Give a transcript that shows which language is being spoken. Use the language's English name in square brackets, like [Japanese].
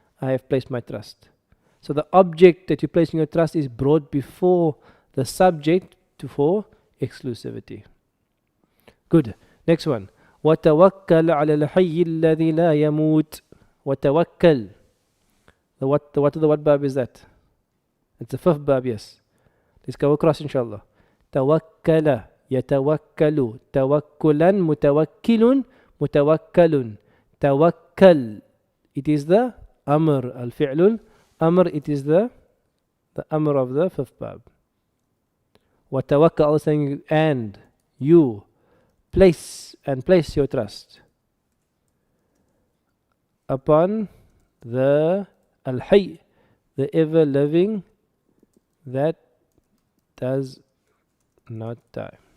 [English] I have placed my trust. So the object that you're placing your trust is brought before the subject for exclusivity. Good. Next one. [Arabic] وَتَوَكَّلْ عَلَى الْحَيِّ الَّذِي لَا يَمُوتُ. وَتَوَكَّل. [English] What bab is that? It's the fifth bab, yes. Let's go across inshallah. [Arabic] توكل يتوكل توكلا متوكل متوكل توكل. [English] It is the amr, al-fi'lul amr. It is the amr of the fifth bab. وتوكل, Allah saying, and you place your trust upon the al-hayy, the ever living that does not die.